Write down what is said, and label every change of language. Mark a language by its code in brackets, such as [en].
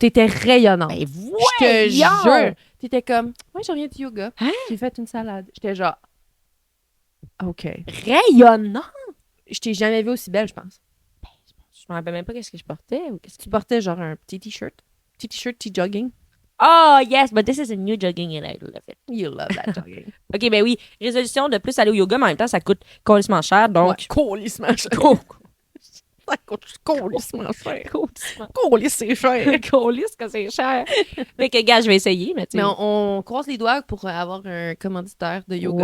[fr] T'étais rayonnante. Ben Je te voyons! jure. T'étais comme, moi, je reviens du yoga. Hein? J'ai fait une salade. J'étais genre, OK. Rayonnant! Je t'ai jamais vue aussi belle, je pense. Je me rappelle même pas qu'est-ce que je portais ou qu'est-ce que... Tu portais genre un petit t-shirt. Petit t-shirt, petit jogging. [en] Oh, yes, but this is a new jogging and I love it. You love that jogging. [fr] OK, ben oui, résolution de plus aller au yoga, mais en même temps, ça coûte complètement cher, donc... Colissement cher. Ça coûte colissement cher. Colissement. Colisse, c'est cher. Colisse que c'est cher. Fait que, gars, je vais essayer, mais tu sais... Mais on croise les doigts pour avoir un commanditaire de yoga.